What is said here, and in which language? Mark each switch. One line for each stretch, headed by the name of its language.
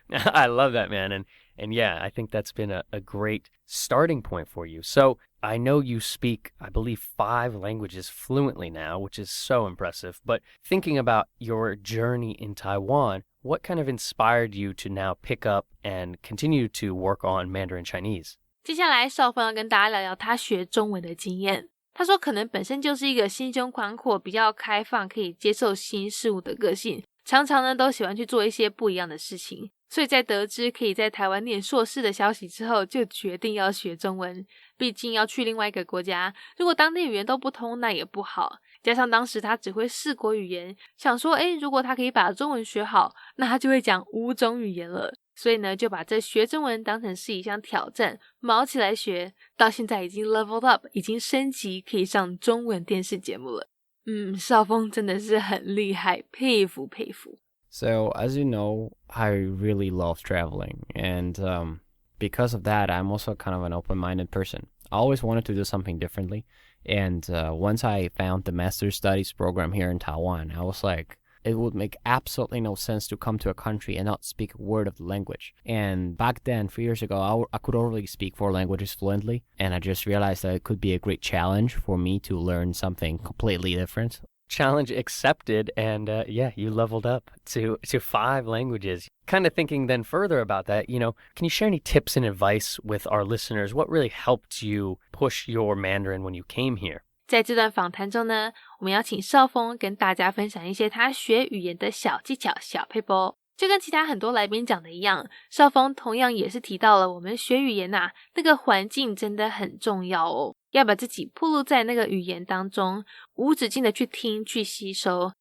English: I love that, man, and yeah, I think that's been a great starting point for you. So I know you speak, I believe, 5 languages fluently now, which is so impressive. But thinking about your journey in Taiwan, what kind of inspired you to now pick up and continue to work on Mandarin Chinese?
Chinese: 接下来邵峰要跟大家聊聊他学中文的经验。他说可能本身就是一个心胸宽阔、比较开放、可以接受新事物的个性，常常呢都喜欢去做一些不一样的事情。所以在得知可以在台湾念硕士的消息之后，就决定要学中文。毕竟要去另外一个国家，如果当地语言都不通，那也不好。加上当时他只会4国语言，想说如果他可以把中文学好，那他就会讲5种语言了。所以呢，就把这学中文当成是一项挑战，卯起来学，到现在已经 leveled up， 已经升级，可以上中文电视节目了。邵峰真的是很厉害，佩服佩服。
English: So, as you know, I really love traveling, and because of that, I'm also kind of an open-minded person. I always wanted to do something differently, and once I found the Master's Studies program here in Taiwan, I was like, it would make absolutely no sense to come to a country and not speak a word of the language. And back then, 3 years ago, I could already speak 4 languages fluently, and I just realized that it could be a great challenge for me to learn something completely different. Challenge accepted, and you leveled up to 5 languages. Kind of thinking then further about that, can you share any tips and advice with our listeners? What really helped you push your Mandarin when you came here?
Chinese: 在这段访谈中呢，我们要请邵峰跟大家分享一些他学语言的小技巧、小撇步。就跟其他很多来宾讲的一样，邵峰同样也是提到了我们学语言那个环境真的很重要哦，要把自己暴露在那个语言当中，无止境的去听去吸收。